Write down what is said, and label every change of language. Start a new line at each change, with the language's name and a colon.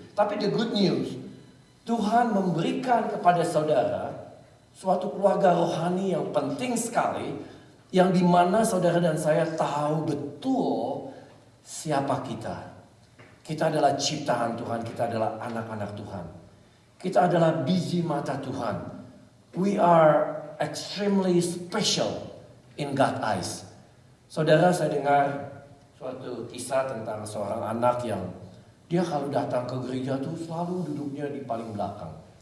Indonesian: Tapi
English: the good news,
Indonesian: Tuhan memberikan kepada saudara suatu keluarga rohani yang penting sekali, yang dimana saudara dan saya tahu betul siapa kita. Kita adalah ciptaan Tuhan, kita adalah anak-anak Tuhan. Kita adalah biji mata Tuhan.
English: We are extremely special in God's eyes.
Indonesian: Saudara, saya dengar suatu kisah tentang seorang anak yang dia kalau datang ke gereja tuh selalu duduknya di paling belakang.